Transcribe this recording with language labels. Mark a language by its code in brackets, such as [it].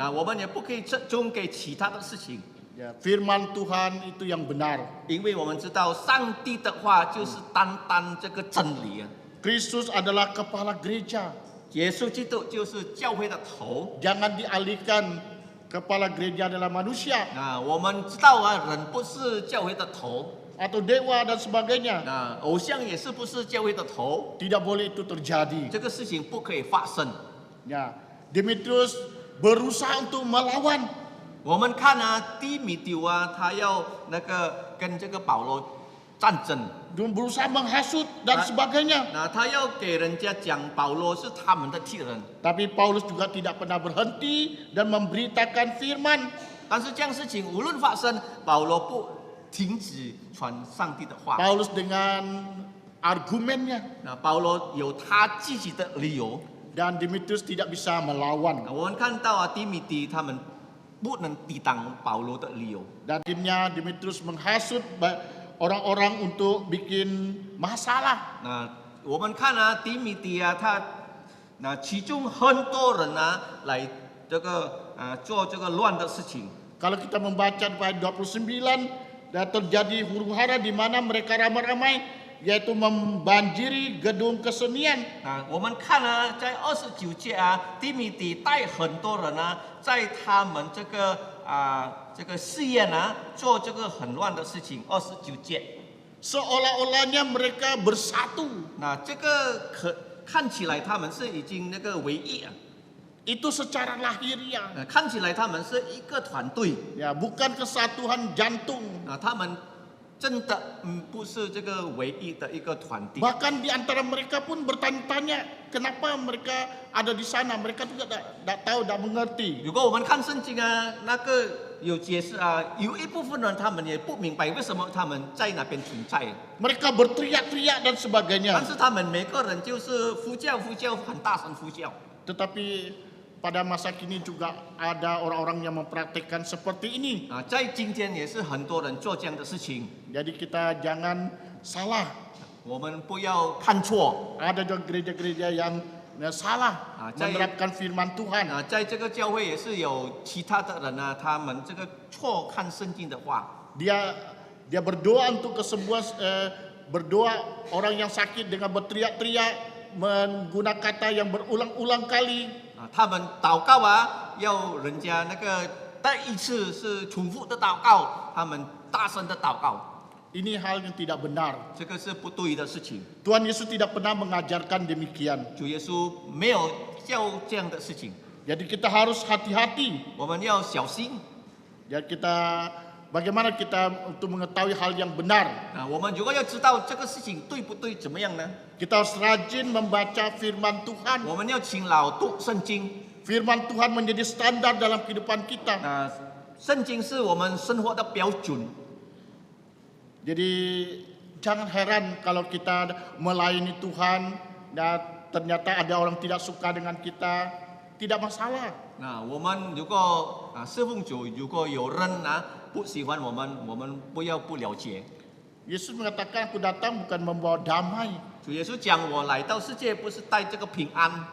[zh] 我们也不可以侧重给其他的事情， [id] Ya, firman Tuhan itu yang benar. [zh] 因为我们知道上帝的话就是单单这个真理 [id] Kristus adalah kepala gereja. [zh] 耶稣基督就是教会的头。 [id] Jangan dialihkan kepala gereja adalah manusia [zh] 我们知道人不是教会的头， [id] atau dewa dan sebagainya. [zh] 偶像也是不是教会的头， [id] Tidak boleh itu terjadi. [zh] 这个事情不可以发生。 [id] Ya, Demetrius berusaha untuk melawan. [zh] 我们看低米丢他要跟这个保罗战争， [id] Berusaha menghasut dan sebagainya. [zh] 他要给人家讲保罗是他们的敌人。 [id] Tapi Paulus juga tidak pernah berhenti dan memberitakan firman. [zh] 但是这样事情无论发生，保罗不停止传上帝的话。 [id] Paulus dengan argumennya [zh] 保罗有他自己的理由。 [id] dan Demetrius tidak bisa melawan. [zh] 我们看到低米蒂他们不能抵挡保罗的理由。 [id] Dan akhirnya Demetrius menghasut orang-orang untuk bikin masalah. [zh] 我们看低米蒂他其中很多人来这个做这个乱的事情。 [id] Kalau kita membaca di ayat 29 dan terjadi huru-hara di mana mereka ramai-ramai yaitu membanjiri gedung kesenian. [zh] 我们看在29节低米蒂带很多人在他们这个寺院做这个很乱的事情。29节。 [id] seolah-olahnya mereka bersatu. [zh] 那这个看起来他们是已经那个为一啊， [id] Itu secara lahiriah. [zh] 看起来他们是一个团队 [id] Ya, bukan kesatuan jantung. [zh] 啊，他们真的不是这个唯一的一个团体。 [id] Bahkan di antara mereka pun bertanya-tanya kenapa mereka ada di sana. Mereka juga tidak tahu, tidak mengerti. [zh] 如果我们看圣经啊，那个有解释啊，有一部分人他们也不明白为什么他们在那边存在， [id] Mereka berteriak-teriak dan sebagainya. [zh] 是他们每个人就是呼叫，很大声呼叫。 [id] Tetapi pada masa kini juga ada orang-orang yang mempraktikkan seperti ini. [zh] 啊，在今天也是很多人做这样的事情， [id] Jadi kita jangan salah. [zh] 我们不要看错 [id] Ada juga gereja-gereja yang salah menerapkan firman Tuhan. [zh] 啊，在这个教会也是有其他的人呢，他们这个错看圣经的话， [id] Dia berdoa untuk kesembuhan, berdoa orang yang sakit dengan berteriak-teriak, menggunakan kata yang berulang-ulang kali. [zh] 啊，他们祷告啊，要人家那个第一次是重复的祷告，他们大声的祷告， [id] Ini hal yang tidak benar. [zh] 这个是不对的事情。 [id] Tuhan Yesus tidak pernah mengajarkan demikian. [zh] 主耶稣没有教这样的事情， [id] Jadi kita harus hati-hati. [zh] 我们要小心 [id] Ya, bagaimana kita untuk mengetahui hal yang benar. 啊。 [zh] 我们如果要知道这个事情对不对，怎么样呢？ [id] Kita harus rajin membaca firman Tuhan. [zh] 我们要勤劳读圣经。 [id] Firman Tuhan menjadi standar dalam kehidupan kita. [zh] 那圣经是我们生活的标准， [id] Jadi jangan heran kalau kita melayani Tuhan dan ternyata ada orang tidak suka dengan kita, tidak masalah. [zh] 那我们如果侍奉主，如果有人不喜欢我们不要不了解。 [id] Yesus mengatakan, aku datang bukan membawa damai, [zh] 主耶稣讲，我来到世界不是带这个平安，